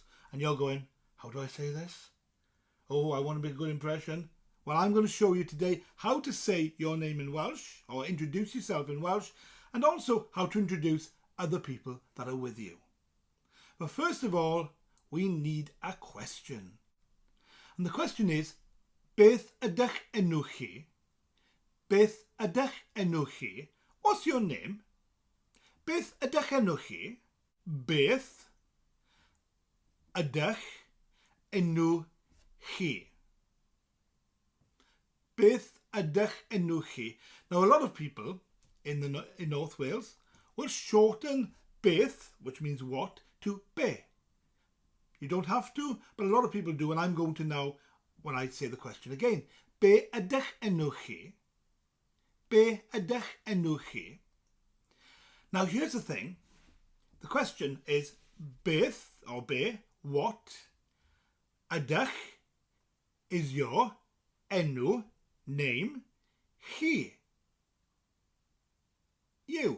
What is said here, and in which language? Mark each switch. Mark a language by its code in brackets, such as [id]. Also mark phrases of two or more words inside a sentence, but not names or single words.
[en] And you're going, "How do I say this? Oh, I want to make a good impression." Well, I'm going to show you today how to say your name in Welsh, or introduce yourself in Welsh, and also how to introduce other people that are with you. But first of all, we need a question. And the question is, [cy] Beth ydy'ch enw chi? Beth ydy'ch enw chi? [en] What's your name? [cy] Beth ydy'ch enw chi? Beth ydy'ch enw chi? Beth ydy'ch enw chi? [en] Now, a lot of people in North Wales will shorten Beth, which means what, to be. You don't have to, but a lot of people do, and I'm going to now when I say the question again. [cy] Be ydy'ch enw chi? Be ydy'ch enw chi? [en] Now, here's the thing. The question is Beth, or be, what, ydy'ch is your, enw, name, chi, you.